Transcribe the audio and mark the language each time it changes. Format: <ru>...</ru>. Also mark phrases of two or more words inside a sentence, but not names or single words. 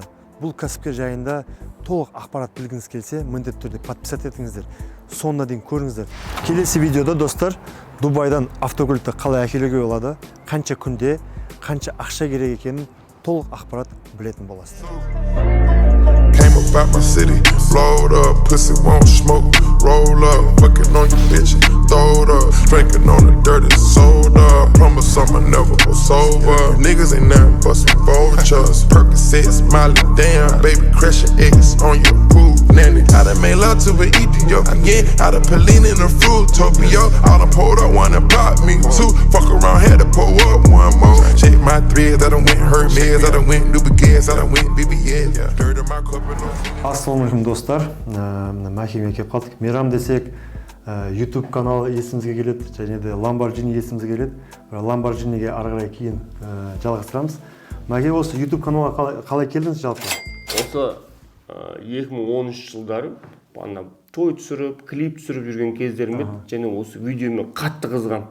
<kk>Бұл кәсіпкер жайында толық ақпарат білгіңіз келсе, міндетті түрде подписат етіңіздер. Соңына дейін көріңіздер. Келесі видеода достар, Дубайдан автокөлікті қалай әкелуге болады, қанша күнде, қанша ақша керек екенін толық ақпарат білетін боласыз.</kk> <en>Came about my city, blowed up, pussy won't smoke, roll up, fucking on your bitch, throw it up, drinking on the dirty soda, promise I'ma never go sober, niggas ain't nothing but some vultures, Percocet, Molly, damn, baby crashing eggs on your food, nanny, I done made love to an Ethiopian, I done Pauline in a Fruitopia, I done pulled up one and popped me two, fuck around, had to pull up one more, check my threads, I done went Hermes, I done went Nubigas, I done went BBS, dirt in my cup.</en> <kk>Ассалаумағалейкум достар, Мәкеме келіп қалдық. Мейрам десек, YouTube каналы есімізге келеді, және де Lamborghini есімізге келеді. Lamborghiniге ары қарай кейін жалғастырамыз. Мәке, осы YouTube каналға қалай келдіңіз жалпы? Осы 2013 жылдары той түсіріп, клип түсіріп жүрген кездерім еді, және осы видеомен қатты қызығам.</kk>